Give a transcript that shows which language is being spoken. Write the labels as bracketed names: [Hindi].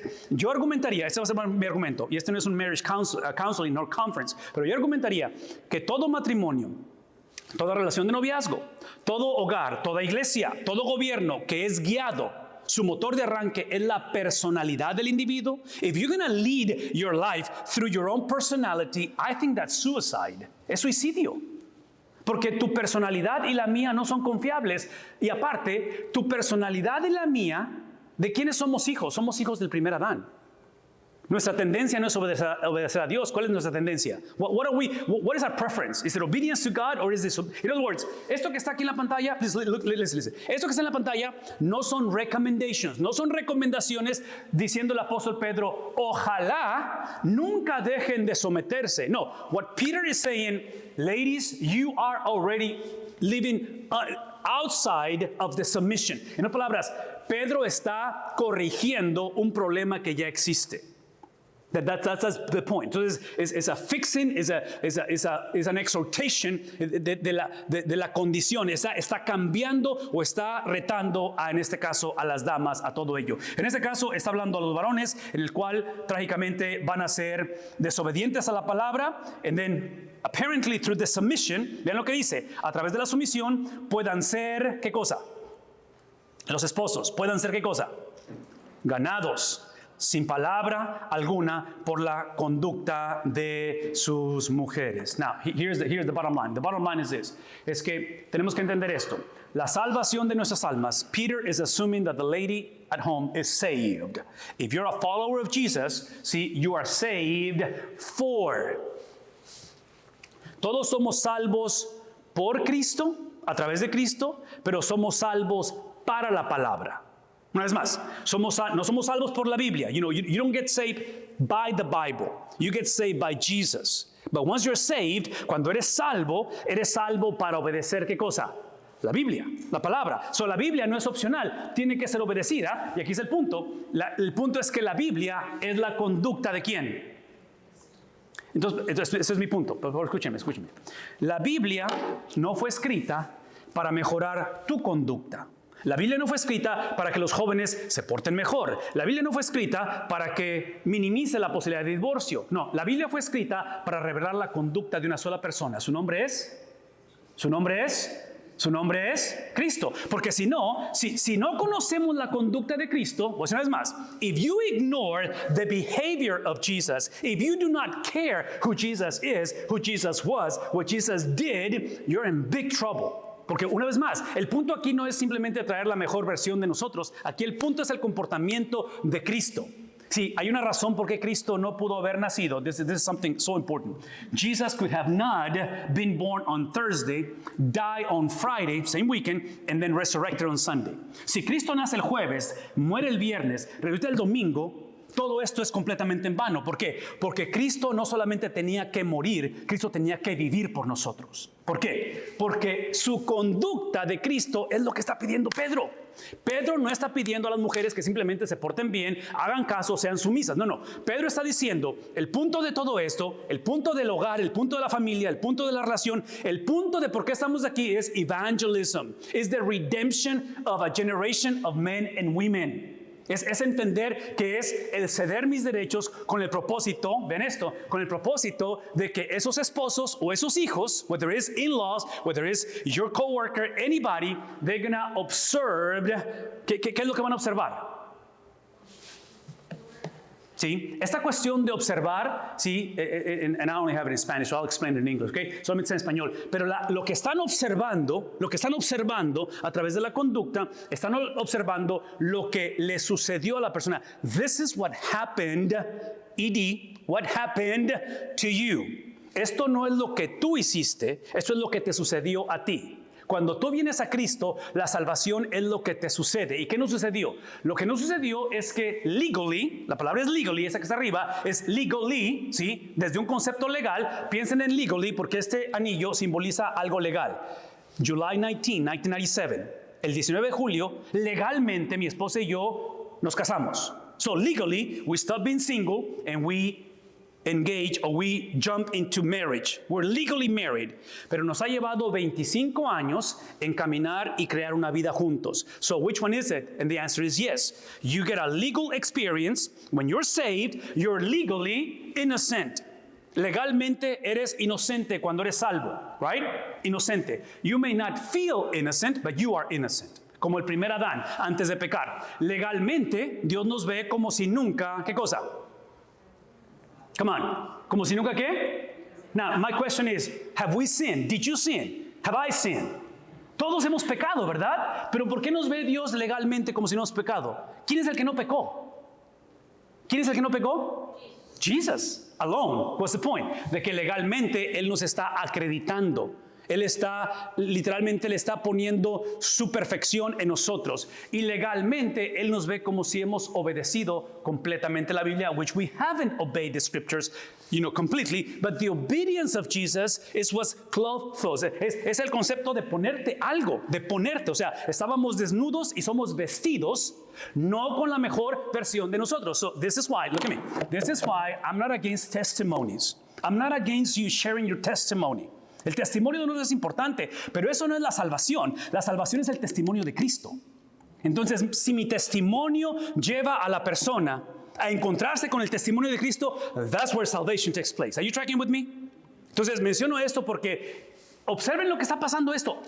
[Spanish] Yo argumentaría, este va a ser mi argumento, y este no es un [English] marriage counseling nor conference, [Spanish] pero yo argumentaría que todo matrimonio, toda relación de noviazgo, todo hogar, toda iglesia, todo gobierno que es guiado, su motor de arranque es la personalidad del individuo. [English] If you're going to lead your life through your own personality, I think that's suicide. [Spanish] Es suicidio. Porque tu personalidad y la mía no son confiables. Y aparte, tu personalidad y la mía, ¿de quiénes somos hijos? Somos hijos del primer Adán. Nuestra tendencia no es obedecer a Dios. ¿Cuál es nuestra tendencia? [English] What is our preference? Is it obedience to God or is this? In other words, [Spanish] esto que está aquí en la pantalla, [English] please listen. [Spanish] Esto que está en la pantalla no son recommendations, no son recomendaciones diciendo el apóstol Pedro, ojalá nunca dejen de someterse. [English] No, what Peter is saying, ladies, you are already living outside of the submission. [Spanish] En otras palabras, Pedro está corrigiendo un problema que ya existe. [English] That's the point. [Spanish] Entonces, es [English] a fixing, es an exhortation [Spanish] de la condición. Está cambiando o está retando, en este caso, a las damas, a todo ello. En este caso, está hablando a los varones, en el cual, trágicamente, van a ser desobedientes a la palabra, [English] and then, apparently, through the submission, [Spanish] vean lo que dice, a través de la sumisión, puedan ser, ¿qué cosa? Los esposos, puedan ser, ¿qué cosa? Ganados, sin palabra alguna por la conducta de sus mujeres. [English] Now, here's the bottom line. The bottom line is this. [Spanish] Es que tenemos que entender esto. La salvación de nuestras almas, [English] Peter is assuming that the lady at home is saved. If you're a follower of Jesus, see, you are saved for. [Spanish] Todos somos salvos por Cristo, a través de Cristo, pero somos salvos para la palabra. Una vez más, no somos salvos por la Biblia. [English] You don't get saved by the Bible. You get saved by Jesus. But once you're saved, [Spanish] cuando eres salvo para obedecer, ¿qué cosa? La Biblia, la palabra. So, la Biblia no es opcional, tiene que ser obedecida. Y aquí es el punto. El punto es que la Biblia es la conducta ¿de quién? Entonces ese es mi punto. Por favor, escúcheme. La Biblia no fue escrita para mejorar tu conducta. La Biblia no fue escrita para que los jóvenes se porten mejor. La Biblia no fue escrita para que minimice la posibilidad de divorcio. No, la Biblia fue escrita para revelar la conducta de una sola persona. Su nombre es Cristo. Porque si no conocemos la conducta de Cristo, pues una vez más, [English] if you ignore the behavior of Jesus, if you do not care who Jesus is, who Jesus was, what Jesus did, you're in big trouble. [Spanish] Porque una vez más, el punto aquí no es simplemente traer la mejor versión de nosotros. Aquí el punto es el comportamiento de Cristo. Sí, hay una razón por qué Cristo no pudo haber nacido. [English] This is something so important. Jesus could have not been born on Thursday, die on Friday, same weekend, and then resurrected on Sunday. [Spanish] Si Cristo nace el jueves, muere el viernes, resucita el domingo, todo esto es completamente en vano. ¿Por qué? Porque Cristo no solamente tenía que morir, Cristo tenía que vivir por nosotros. ¿Por qué? Porque su conducta de Cristo es lo que está pidiendo Pedro. Pedro no está pidiendo a las mujeres que simplemente se porten bien, hagan caso, sean sumisas. No. Pedro está diciendo, el punto de todo esto, el punto del hogar, el punto de la familia, el punto de la relación, el punto de por qué estamos aquí es evangelism. [English] Es the redemption of a generation of men and women. [Spanish] Es entender que es el ceder mis derechos con el propósito, ven esto, con el propósito de que esos esposos o esos hijos, [English] whether it's in-laws, whether it's your coworker, anybody, they're gonna observe. [Spanish] ¿Qué es lo que van a observar? ¿Sí? Esta cuestión de observar, ¿sí? [English] And I only have it in Spanish, so I'll explain it in English, ¿okay? [Spanish] Solamente en español. Pero lo que están observando a través de la conducta, están observando lo que le sucedió a la persona. [English] This is what happened, what happened to you. [Spanish] Esto no es lo que tú hiciste, esto es lo que te sucedió a ti. Cuando tú vienes a Cristo, la salvación es lo que te sucede. ¿Y qué nos sucedió? Lo que nos sucedió es que legally, la palabra es legally, esa que está arriba, es legally, ¿sí? Desde un concepto legal, piensen en legally porque este anillo simboliza algo legal. [English] July 19, 1997. [Spanish] el 19 de julio, legalmente mi esposa y yo nos casamos. [English] So legally, we stopped being single and we engage or we jump into marriage. We're legally married. [Spanish] Pero nos ha llevado 25 años en caminar y crear una vida juntos. [English] So which one is it? And the answer is yes. You get a legal experience. When you're saved, you're legally innocent. [Spanish] Legalmente eres inocente cuando eres salvo, right? Inocente. [English] You may not feel innocent, but you are innocent. [Spanish] Como el primer Adán, antes de pecar. Legalmente, Dios nos ve como si nunca, ¿qué cosa? [English] Come on. [Spanish] Como si nunca, ¿qué? [English] Now, my question is, have we sinned? Did you sin? Have I sinned? [Spanish] Todos hemos pecado, ¿verdad? Pero ¿por qué nos ve Dios legalmente como si no hemos pecado? ¿Quién es el que no pecó? ¿Quién es el que no pecó? [English] Jesus, alone. What's the point? [Spanish] De que legalmente Él nos está acreditando. Él está, literalmente, le está poniendo su perfección en nosotros. Y legalmente, Él nos ve como si hemos obedecido completamente la Biblia, [English] which we haven't obeyed the scriptures, completely. But the obedience of Jesus is what's clothed us. [Spanish] Es el concepto de ponerte algo, de ponerte. O sea, estábamos desnudos y somos vestidos, no con la mejor versión de nosotros. [English] So this is why, look at me. This is why I'm not against testimonies. I'm not against you sharing your testimony. [Spanish] El testimonio de nosotros es importante, pero eso no es la salvación. La salvación es el testimonio de Cristo. Entonces, si mi testimonio lleva a la persona a encontrarse con el testimonio de Cristo, [English] that's where salvation takes place. Are you tracking with me? [Spanish] Entonces, menciono esto porque observen lo que está pasando esto.